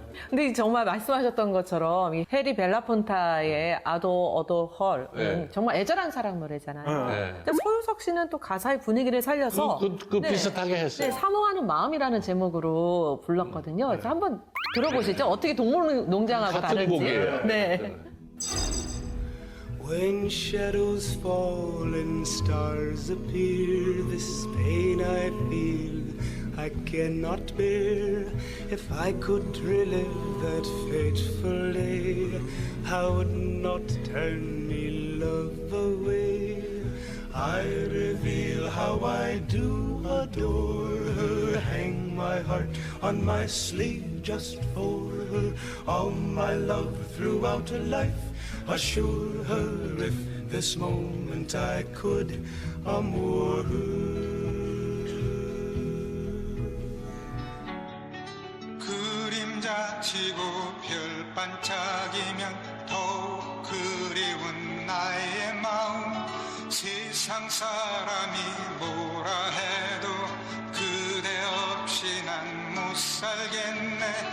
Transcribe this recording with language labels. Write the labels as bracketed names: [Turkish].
[Korean] 근데 정말 말씀하셨던 것처럼 이 해리 벨라폰타의 아도 어도 헐은 네. 정말 애절한 사랑 노래잖아요. 네. 근데 소유석 씨는 또 가사의 분위기를 살려서 그 비슷하게 했어요. 네, 사모하는 마음이라는 제목으로 불렀거든요. 그래서 한번 들어보시죠. 어떻게 동물농장하고 같은 다른지. 곡이에요. 네. [English] When shadows fall and stars appear, this pain I feel I cannot bear. If I could relive that fateful day, I would not turn me love away. I reveal how I do adore her, hang my heart on my sleeve just for her, all my love throughout her life. Assure her if this moment I could amour her. [Korean] 그림자 치고 별 반짝이면 더욱 그리운 나의 마음. 세상 사람이 뭐라 해도 그대 없이 난 못 살겠네.